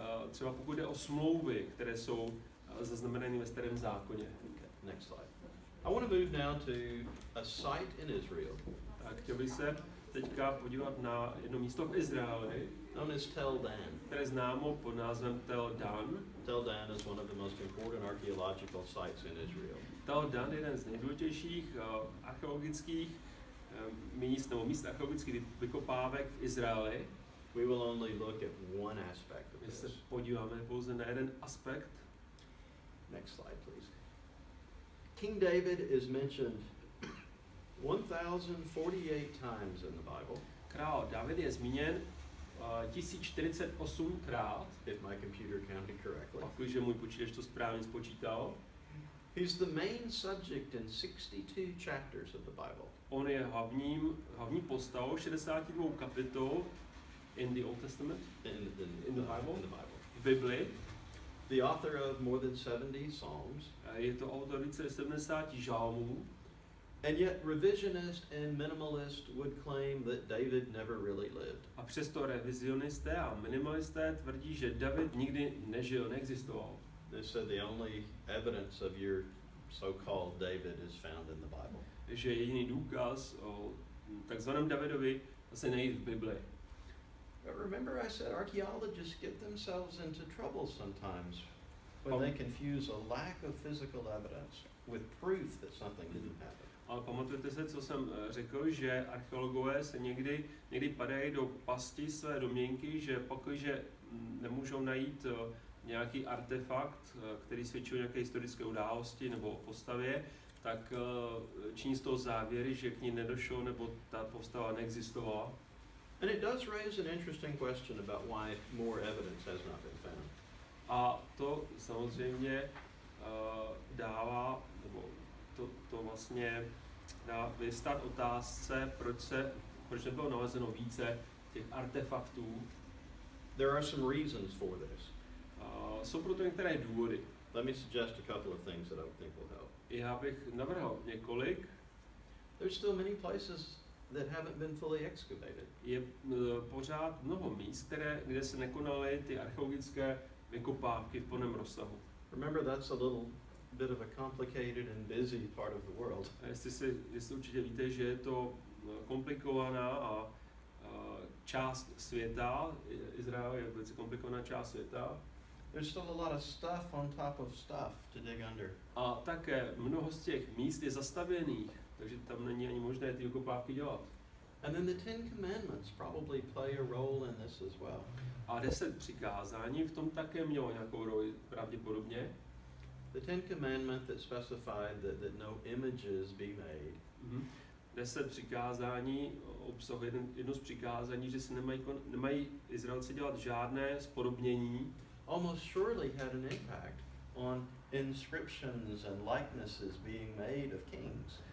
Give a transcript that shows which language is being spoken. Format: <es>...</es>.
<cs>Třeba pokud jde o smlouvy, které jsou zaznamenány ve Starém zákoně.</cs> <en>Okay, next slide. I want to move now to a site in Israel.</en> <cs>Tak chtěl bych se teďka podívat na jedno místo v Izraeli,</cs> <en>known as Tel Dan.</en> <cs>které je známo pod názvem Tel Dan.</cs> <en>Tel Dan is one of the most important archaeological sites in Israel.</en> <cs>Tel Dan je jeden z nejdůležitějších archeologických míst archeologických vykopávek v Izraeli.</cs> <en>We will only look at one aspect of</en> <cs>My se</cs> <en>this.</en> <cs>podíváme pouze na jeden aspekt.</cs> <en>Next slide, please. King David is mentioned 1048 times in the Bible.</en> <cs>Král David je zmíněn 1048krát,</cs> <en>if my computer counted correctly.</en> <cs>pakliže můj počítač to správně spočítal.</cs> <en>He's the main subject in 62 chapters of the Bible.</en> <cs>On je hlavní postavou 62 kapitol</cs> <en>in the Old Testament, in the Bible.</en> <cs>V Bibli.</cs> <en>The author of more than 70 psalms.</en> <cs>Je to autor více 70 žalmů.</cs> <en>And yet revisionist and minimalist would claim that David never really lived.</en> <cs>A přesto revizionisté a minimalisté tvrdí, že David nikdy nežil, neexistoval.</cs> <en>They said the only evidence of your so-called David is found in the Bible.</en> <cs>Že jediný důkaz o takzvaném Davidovi se najít v Bibli.</cs> <en>But remember I said archaeologists get themselves into trouble sometimes when they confuse a lack of physical evidence with proof that something didn't happen.</en> <cs>Ale pamatujete se, co jsem řekl, že archeologové se někdy padají do pasti své domněnky, že pakliže nemůžou najít nějaký artefakt, který svědčí o nějaké historické události nebo postavě, tak činí z toho závěry, že k ní nedošlo nebo ta postava neexistovala.</cs> <en>And it does raise an interesting question about why more evidence has not been found.</en> <cs>A to samozřejmě dává, nebo to vlastně dá vystat otázce, proč nebylo nalezeno více těch artefaktů.</cs> <en>There are some reasons for this.</en> <cs>Jsou proto některé důvody.</cs> <en>Let me suggest a couple of things that I think will help.</en> <cs>Já bych navrhl několik.</cs> <en>There's still many places that haven't been fully excavated.</en> <cs>Je pořád mnoho míst, kde se nekonaly ty archeologické vykopávky v plném rozsahu.</cs> <en>Remember, that's a little bit of a complicated and busy part of the world.</en> <cs>A jestli určitě víte, že je to komplikovaná a část světa, Izrael je velice komplikovaná část světa.</cs> <en>There's still a lot of stuff on top of stuff to dig under.</en> <cs>A také mnoho z těch míst je zastavěných, takže tam není ani možné ty vykopávky dělat.</cs> <en>And then the 10 Commandments probably play a role in this as well.</en> <cs>A 10 přikázání v tom také mělo nějakou roli pravděpodobně.</cs> <en>The 10 Commandments that specified that no images be made. Mm-hmm.</en> <cs>10 přikázání obsahuje jedno z přikázání, že si nemají Izraelci dělat žádné spodobnění.</cs> <en>Almost surely had an impact on inscriptions and likenesses being made of kings.</en>